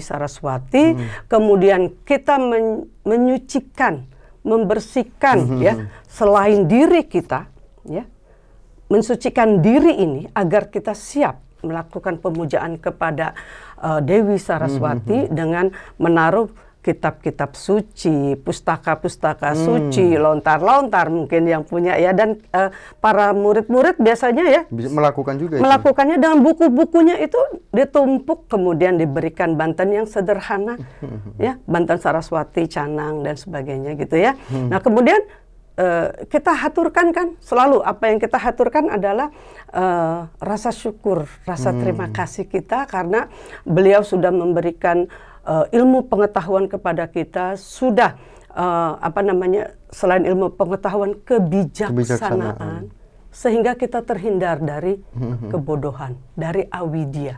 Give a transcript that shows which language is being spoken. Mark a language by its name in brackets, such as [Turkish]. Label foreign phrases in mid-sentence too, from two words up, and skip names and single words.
[Indonesian] Saraswati, kemudian kita menyucikan, membersihkan ya, selain diri kita, ya, mensucikan diri ini agar kita siap melakukan pemujaan kepada Dewi Saraswati dengan menaruh kitab-kitab suci, pustaka-pustaka suci, lontar-lontar mungkin yang punya ya, dan para murid-murid biasanya ya bisa melakukan juga melakukannya itu. Dengan buku-bukunya itu ditumpuk, kemudian diberikan banten yang sederhana ya, banten Saraswati, canang dan sebagainya gitu ya. Nah, kemudian kita haturkan kan selalu, apa yang kita haturkan adalah rasa syukur, rasa terima kasih kita karena beliau sudah memberikan ilmu pengetahuan kepada kita, sudah selain ilmu pengetahuan, kebijaksanaan, sehingga kita terhindar dari kebodohan, dari awidya.